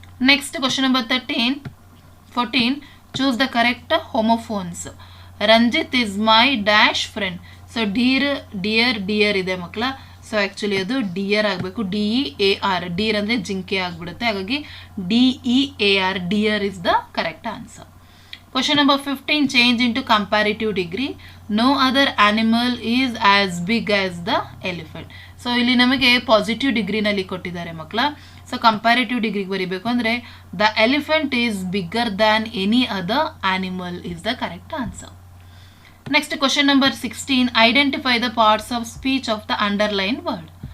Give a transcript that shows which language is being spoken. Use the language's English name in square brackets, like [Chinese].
[English] Next question number 14, choose the correct homophones. Ranjit is my dash friend. So dear [Kannada] ಇದೆ ಮಕ್ಕಳ. So actually ಅದು dear ಆಗಬೇಕು. DEAR, dear ಅಂದರೆ ಜಿಂಕೆ ಆಗಿಬಿಡುತ್ತೆ. ಹಾಗಾಗಿ [English] DEAR, dear is the correct answer. Question number 15, change into comparative degree. No other animal is as big as the elephant. [Kannada] So ಇಲ್ಲಿ ನಮಗೆ ಪಾಸಿಟಿವ್ ಡಿಗ್ರಿನಲ್ಲಿ ಕೊಟ್ಟಿದ್ದಾರೆ ಮಕ್ಕಳ. ಸೊ ಕಂಪ್ಯಾರಿಟಿವ್ ಡಿಗ್ರಿಗೆ ಬರೀಬೇಕು ಅಂದರೆ [English] The elephant is bigger than any other animal is the correct answer. Next question number 16. Identify the parts of speech of the underline word.